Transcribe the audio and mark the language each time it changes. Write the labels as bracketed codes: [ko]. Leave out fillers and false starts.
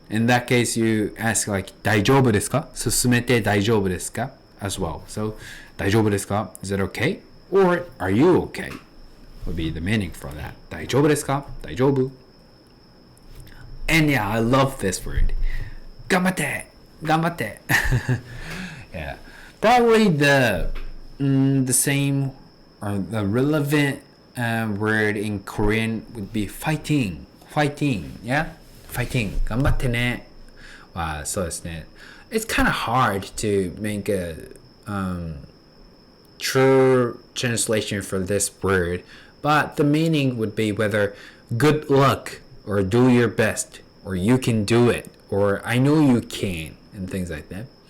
[en] In that case, you ask like [ja] 大丈夫ですか進めて大丈夫ですか [en] as well. So [ja] 大丈夫ですか [en] is it okay? Or are you okay? Would be the meaning for that. [ja] 大丈夫ですか大丈夫 [en] And yeah, I love this word. [ja] 頑張って頑張って Yeah. [en] Probably the same or the relevant word in Korean would be fighting. Yeah? Fighting. [ja] 頑張ってね そうですね [en] It's kind of hard to make a true translation for this word, but the meaning would be whether good luck or do your best or you can do it or I know you can and things like that.